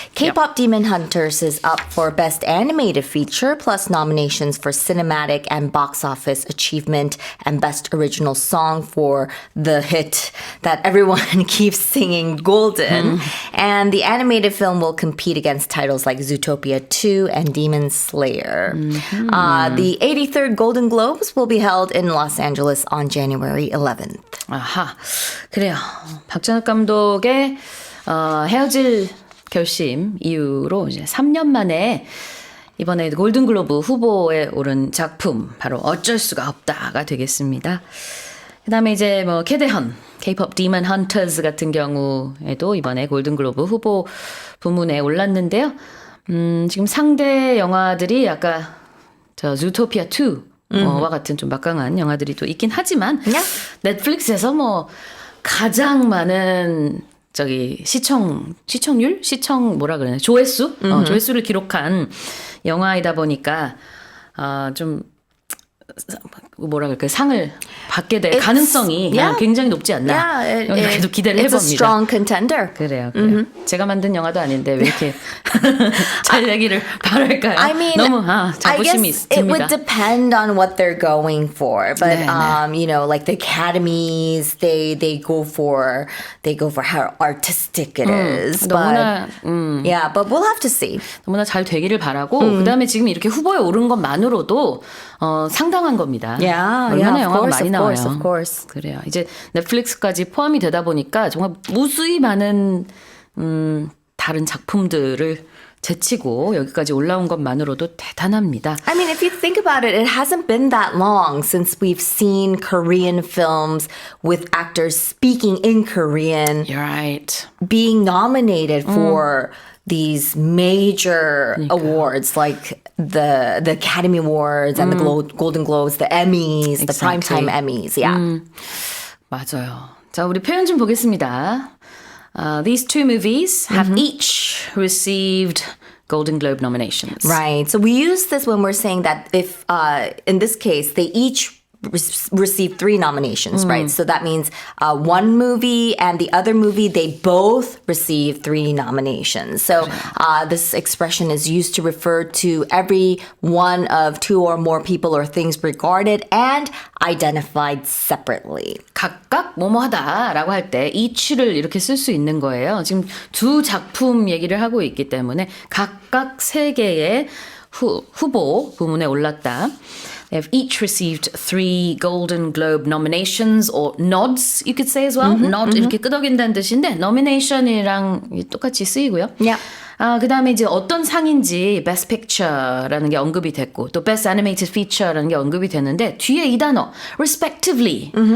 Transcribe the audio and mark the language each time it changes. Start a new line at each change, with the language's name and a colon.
English: K-pop Demon Hunters is up for Best Animated Feature, plus nominations for Cinematic and Box Office Achievement and Best Original Song for the hit that everyone keeps singing, Golden. And the animated film will compete against titles like Zootopia 2 and Demon Slayer. The 83rd Golden Globes will be held in Los Angeles on January 11th.
Korean: 아하, 그래요. 박찬욱 감독의 헤어질 결심 이후로 이제 3년 만에 이번에 골든글로브 후보에 오른 작품 바로 어쩔 수가 없다가 되겠습니다. 그다음에 이제 뭐 캐대헌, K-pop Demon Hunters 같은 경우에도 이번에 골든글로브 후보 부문에 올랐는데요. 지금 상대 영화들이 아까 저 주토피아 2와 같은 좀 막강한 영화들이 또 있긴 하지만 넷플릭스에서 뭐 가장 많은 시청률? 뭐라 그러나? 조회수? 조회수를 기록한 영화이다 보니까, 좀, 뭐라 그럴까요? 상을 받게 될 가능성이 굉장히 높지 않나. 이렇게도 기대를 해봅니다.
English: It's a strong contender.
Korean: 그래요. 제가 만든 영화도 아닌데 왜 이렇게 잘 내기를 바랄까요?
English: I mean,
Korean: 너무 자부심이
English: I guess it would depend on what they're going for, but like the academies, they go for how artistic it is.
Korean: 너무나
English: but we'll have to see.
Korean: 너무나 잘 되기를 바라고 그다음에 지금 이렇게 후보에 오른 것만으로도 상당한 겁니다. 얼마나 영화가 많이 나와요.
English: Of course.
Korean: 그래요. 이제 넷플릭스까지 포함이 되다 보니까 정말 무수히 많은 다른 작품들을 제치고 여기까지 올라온 것만으로도 대단합니다.
English: I mean, if you think about it, it hasn't been that long since we've seen Korean films with actors speaking in Korean You're right. being nominated for these major awards like the Academy Awards and the Golden Globes, the Emmys, the Exactly. Primetime Emmys. Yeah.
Korean: 맞아요. 자, 우리 표현 좀 보겠습니다.
English: These two movies have each received Golden Globe nominations. Right. So we use this when we're saying that if, in this case, they each received 3 nominations, right? So that means one movie and the other movie, they both received 3 nominations. So this expression is used to refer to every one of 2 or more people or things regarded and identified separately.
Korean: 각각 뭐뭐하다라고 할 때 each를 이렇게 쓸 수 있는 거예요. 지금 두 작품 얘기를 하고 있기 때문에 각각 3개의 후보 부문에 올랐다.
English: They've each received 3 Golden Globe nominations or nods, you could say as well.
Korean: Nod 이렇게 끄덕인다는 뜻인데 nomination이랑 똑같이 쓰이고요.
English: Yeah.
Korean: 그 다음에 이제 어떤 상인지 Best Picture라는 게 언급이 됐고 또 Best Animated Feature라는 게 언급이 됐는데 뒤에 이 단어 respectively